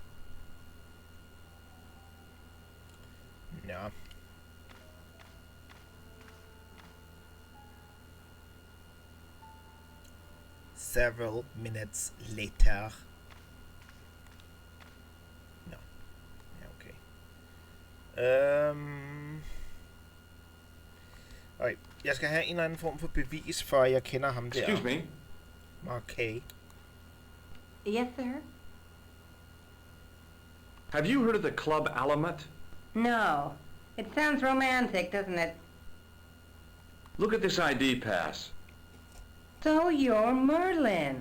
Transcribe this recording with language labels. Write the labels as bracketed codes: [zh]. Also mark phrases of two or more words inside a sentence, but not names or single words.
[da] Ja. [en] Several minutes later. No. [da] Ja, okay. Okay. Jeg skal have en eller anden form for bevis, for at jeg kender ham der. [en] Excuse me. Marquet. Yes, sir? Have you heard of the Club Alamet? No. It sounds romantic, doesn't it? Look at this ID pass. So you're Merlin.